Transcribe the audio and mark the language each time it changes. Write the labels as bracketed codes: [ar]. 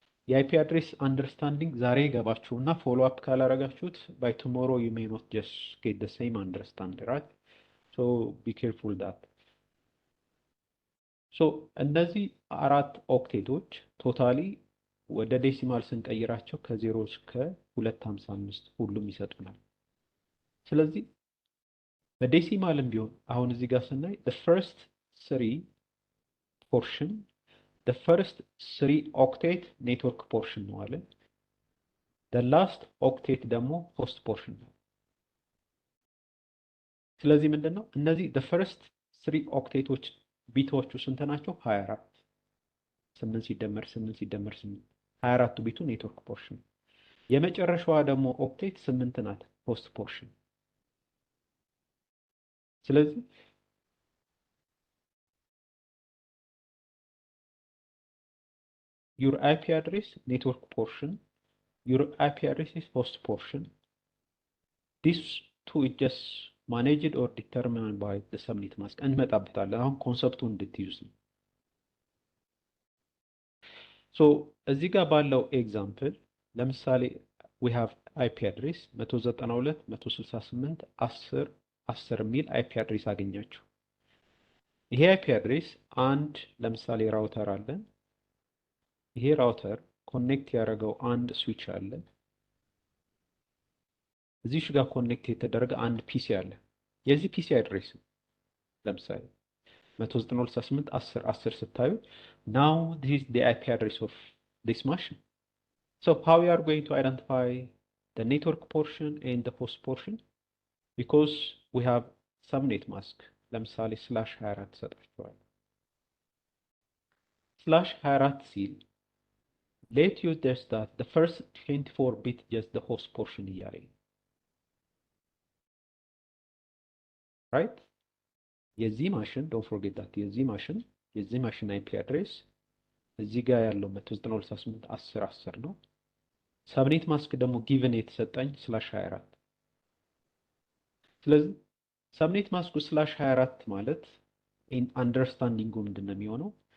[am] የአይፒ አድሬስ አንደርስታንዲንግ ዛሬ ገባችሁና ፎሎ አፕ ካላረጋችሁት [en] by tomorrow you may not just get the same understanding, right? So be careful that. [am] So እነዚህ አራት ኦክቴቶች ቶታሊ ወደ ዴሲማል ስንቀይራቸው ከ0 እስከ 255 ሁሉም ይሰጡናል። ስለዚህ በዴሲማልም ቢሆን አሁን እዚህ ጋር ስናይ [en] the first 3 portion, the first 3 octet network portion [am] ነው አለ። [en] the last octet [am] ደግሞ host portion ነው። ስለዚህ ምንድነው እነዚህ [en] the first 3 [am] octetoች ቢቶቹ ስንት ናቸው? 24 8 ሲደመር 8 24ቱ ቢቱ ኔትወርክ ፖርሽን። የመጨረሻዋ ደግሞ ኦክቴት 8 ናት ሆስት ፖርሽን። ስለዚህ [en] your IP address network portion, your IP address is host portion. These two is just managed or determined by the subnet mask. [am] እንመጣበታለን። አሁን ኮንሰፕቱን እንድትይዙ ነው። So እዚህ ጋር ባለው ኤግዛምፕል ለምሳሌ [en] we have IP address 192.168.10.10 [am] የሚል IP address አገኛችሁ። ይሄ IP address አንድ ለምሳሌ ራውተር አለ። ይሄ ራውተር ኮኔክት ያደረገው አንድ ስዊች አለ። እዚህ ጋር ኮኔክት የተደረገ አንድ ፒሲ አለ። የዚህ ፒሲ አድሬስ ለምሳሌ 192.168.10.10 ስታዩ [en] now this is the IP address of this machine. So how we are going to identify the network portion and the host portion? Because we have subnet mask. [am] ለምሳሌ /24 ሰጣችኋል። [en] /24 ሲል let you test that the first 24 bit just the host portion እያለኝ right? [am] የዚህ ማሽን [en] don't forget that [am] የዚህ ማሽን IP address እዚህ ጋር ያለው 192.168.10.10 ነው። ሰብኔት ማስክ ደግሞ given የተሰጠኝ /24። ስለዚህ ሰብኔት ማስኩ /24 ማለት አንደርስታንዲንጉ ምንድነው የሚሆነው?